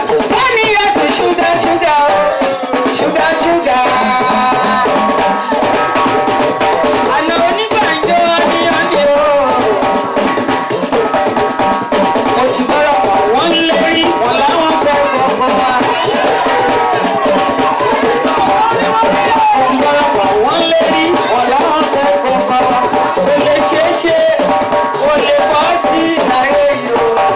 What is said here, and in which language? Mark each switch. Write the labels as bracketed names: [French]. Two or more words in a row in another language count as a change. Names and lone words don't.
[English] Turn me up to sugar, sugar, oh. Sugar, sugar. I know only find you on the, on the, oh. [Yoruba] Mo ti bára pa wọ́n lérí, wọ́n láwọn fẹ́ gbọ́gbọ́ wa. Mo ti bára pa wọ́n lérí, wọ́n láwọn fẹ́ gbọ́gbọ́ wa. Kò lè ṣeé ṣe, kò lè bọ́ sí láyé yìí o.